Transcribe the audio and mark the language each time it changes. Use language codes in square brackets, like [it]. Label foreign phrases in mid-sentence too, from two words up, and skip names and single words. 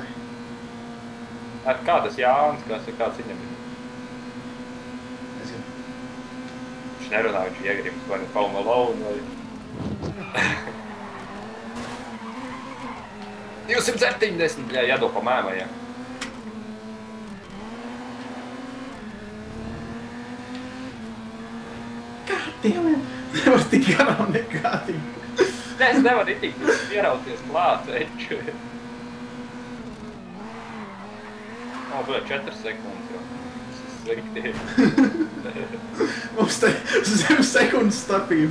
[lv] Kā tas Jānis, kāds viņam ir? Nezinu. Viņš nerunā, viņš iegrims vai nu Home Alone vai... 270, jādod pa mēmajiem. [en] God damn it! [lv] Nevar tik garām nekādīgi. Nē, es nevaru itīgi ierauties klāt, veču. Bija 4 sekundes jau. Tas ir slikti. Mums te zem sekundes starpība.